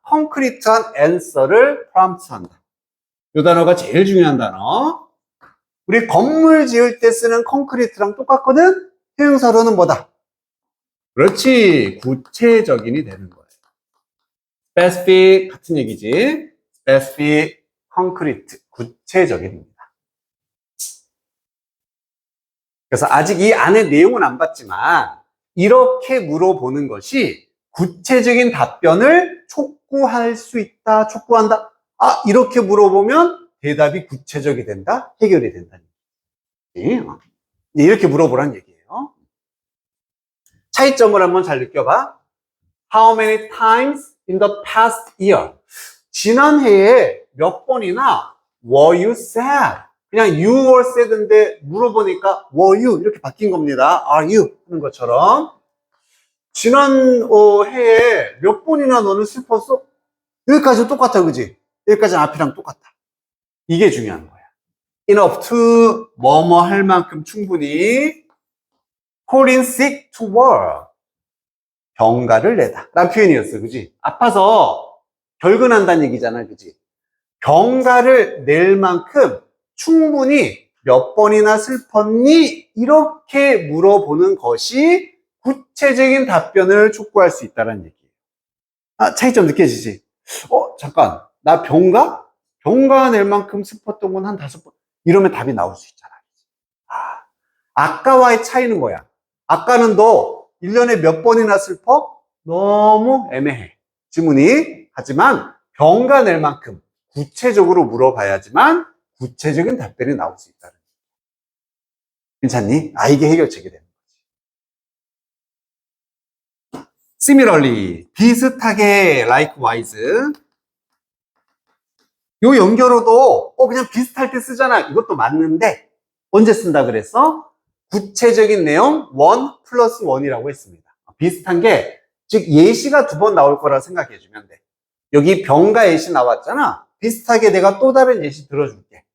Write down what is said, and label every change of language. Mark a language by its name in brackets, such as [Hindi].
[Korean] 콘크리트한 answer를 prompt 한다. 이 단어가 제일 중요한 단어. 우리 건물 지을 때 쓰는 콘크리트랑 똑같거든? 형용사로는 뭐다? 그렇지. 구체적인이 되는 거예요. specific 같은 얘기지. specific, concrete, 구체적인입니다. 그래서 아직 이 안에 내용은 안 봤지만 이렇게 물어보는 것이 구체적인 답변을 촉구할 수 있다, 촉구한다. 이렇게 물어보면 대답이 구체적이 된다, 해결이 된다는 얘기지. 이렇게 물어보라는 얘기예요. 차이점을 한번 잘 느껴봐. [English] How many times in the past year? [Korean] 지난해에 몇 번이나 [English] were you sad? [Korean] 그냥 [English] you were sad [Korean] 인데 물어보니까 [English] were you [Korean] 이렇게 바뀐 겁니다. [English] Are you? [Korean] 하는 것처럼 지난 해에 몇 번이나 너는 슬펐어? 여기까지는 똑같아, 그지? 여기까지는 앞이랑 똑같아. 이게 중요한 거야. [English] Enough to [Korean] 뭐뭐 할 만큼 충분히 [English] call in sick to work. [Korean] 병가를 내다 라는 표현이었어, 그지? 아파서 결근한다는 얘기잖아, 그지? 병가를 낼 만큼 충분히 몇 번이나 슬펐니? 이렇게 물어보는 것이 구체적인 답변을 촉구할 수 있다는 얘기예요. 차이점 느껴지지? 잠깐, 나 병가? 병가 낼 만큼 슬펐던 건 한 5번. 이러면 답이 나올 수 있잖아. 아까와의 차이는 뭐야? 아까는 너 1년에 몇 번이나 슬퍼? 너무 애매해. 지문이. 하지만 병가 낼 만큼 구체적으로 물어봐야지만 구체적인 답변이 나올 수 있다는 거야. 괜찮니? 이게 해결책이 되는 거지. [English] Similarly, [Korean] 비슷하게, [English] likewise. [Korean] 요 연결어도 그냥 비슷할 때 쓰잖아. 이것도 맞는데 언제 쓴다 그랬어? 구체적인 내용 1 플러스 1이라고 했습니다. 비슷한 게, 즉 예시가 2번 나올 거라 생각해 주면 돼. 여기 병가 예시 나왔잖아. 비슷하게 내가 또 다른 예시 들어줄게.